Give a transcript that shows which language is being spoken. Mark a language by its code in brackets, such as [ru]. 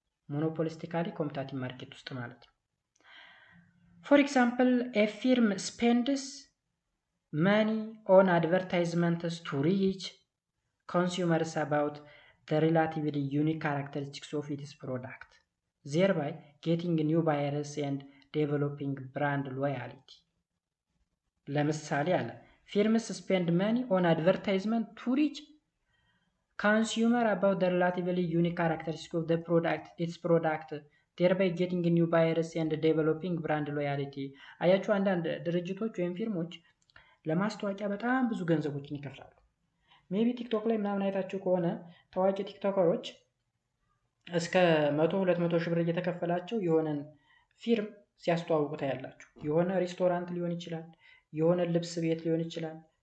[am] ሞኖፖሊስቲካሊ ኮምፒታቲቭ ማርኬት ውስጥ ማለት ነው። [en] ፎር ኤግዛምፕል ኤ ፊርም ስፔንድስ መኒ ኦን አድቨርታይዝመንትስ ቱ ሪች ኮንሱመርስ አባውት the relatively unique characteristics of its product, thereby getting new buyers and developing brand loyalty. [am] ለምሳሌ አለ [en] firms spend money on advertisement to reach consumer about the relatively unique characteristics of the product, its product, thereby getting new buyers and developing brand loyalty. [am] አያችሁ አንዳንድ ድርጅቶች ወይም ፊርሞች ለማስታወቂያ በጣም ብዙ ገንዘቦችን ይከፍላሉ። ሜቢ ቲክቶክ ላይ ምናምን አይታችሁ ከሆነ ታዋቂ ቲክቶከሮች እስከ 100-200 ሺህ ብር እየተከፈላቸው የሆነን ፊርም ሲያስተዋውቁ ታያላችሁ። የሆነ ሬስቶራንት ሊሆን ይችላል፣ የሆነ ልብስ ቤት ሊሆን ይችላል።